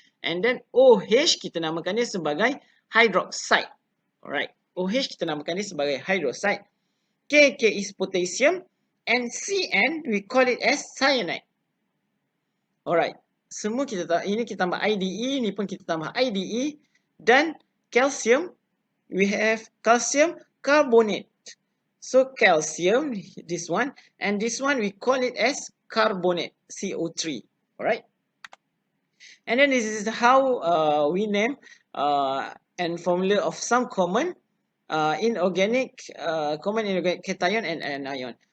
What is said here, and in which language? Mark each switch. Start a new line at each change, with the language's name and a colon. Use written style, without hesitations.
Malay: And then OH kita namakan dia sebagai hydroxide. Alright. OH kita namakan dia sebagai hydroxide.
English: K is potassium. And CN we call it as cyanide. Alright.
Malay: Semua ini kita tambah IDE, ni pun kita tambah IDE.
English: Dan calcium, we have calcium carbonate. So calcium, this one, and this one we call it as carbonate, CO3. Alright. And then this is how we name and formula of some common inorganic cation and anion.